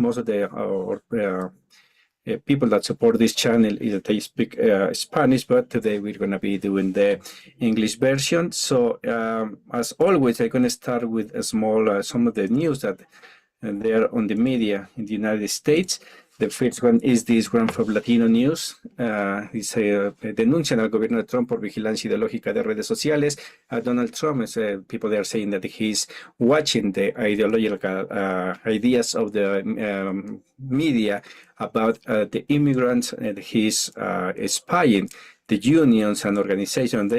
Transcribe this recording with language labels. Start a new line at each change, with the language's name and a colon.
English: Most of the people that support this channel is that they speak Spanish, but today we're going to be doing the English version. So as always, I'm going to start with a small some of the news that there on the media in the United States. The first one is this one from Latino News.
Spanish: Dice, denuncian al gobierno de Trump por vigilancia ideológica de redes sociales.
English: Donald Trump, people they are saying that he's watching the ideological ideas of the media about the immigrants, and he's spying the unions and organizations.